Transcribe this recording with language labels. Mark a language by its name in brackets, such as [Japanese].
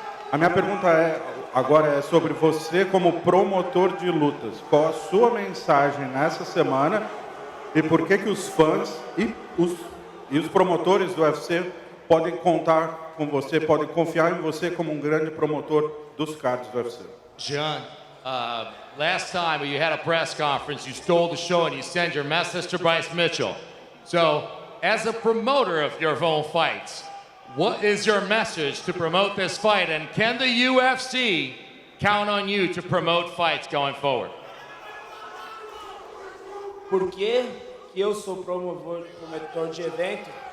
[Portuguese] A minha pergunta agora é sobre você como promotor de lutas. Qual a sua mensagem nessa semana e por que os fãs e os promotores do UFC podem contar com você, podem confiar em você como um grande promotor dos cards do UFC? [English] John, last time you had a press conference, you stole the show and you sent your message to Bryce Mitchell. So, as a promoter of your own fights, what is your message to promote this fight? And can the UFC count on you to promote fights going forward? [Portuguese] Por que eu sou promotor de evento?